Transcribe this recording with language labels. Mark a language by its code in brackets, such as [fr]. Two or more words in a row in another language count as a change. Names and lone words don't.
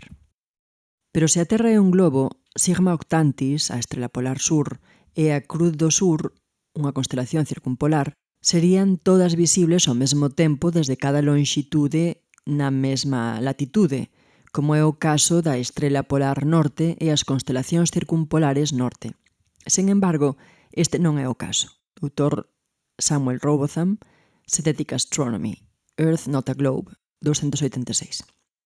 [gl] Pero se a Terra é un globo, Sigma Octantis, a estrela polar sur, e a Cruz do Sur, unha constelación circumpolar, serían todas visibles ao mesmo tempo desde cada lonxitude na mesma latitude, como é o caso da estrela polar norte e as constelacións circumpolares norte. Sen embargo, este non é o caso. Dr. Samuel Robotham, Synthetic Astronomy, Earth Not a Globe, 286.